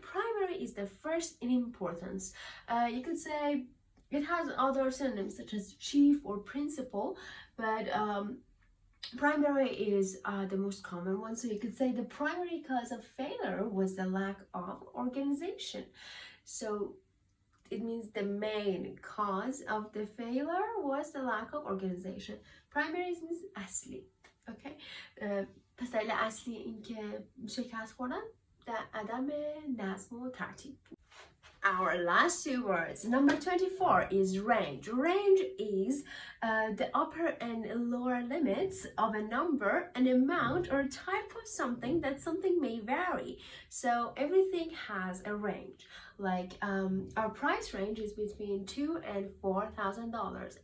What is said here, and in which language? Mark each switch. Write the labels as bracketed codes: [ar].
[en] Primary is the first in importance. You could say it has other synonyms such as chief or principal, but primary is the most common one. So you could say the primary cause of failure was the lack of organization. So it means the main cause of the failure was the lack of organization. Primary means [fa] اصلی. [en] Okay? [fa] پس دلیل اصلی این که شکست خوردن در عدم نظم و ترتیب. [en] Our last two words. Number 24 is range. Range is the upper and lower limits of a number, an amount, or type of something that something may vary. So everything has a range. Like our price range is between $2,000 and $4,000.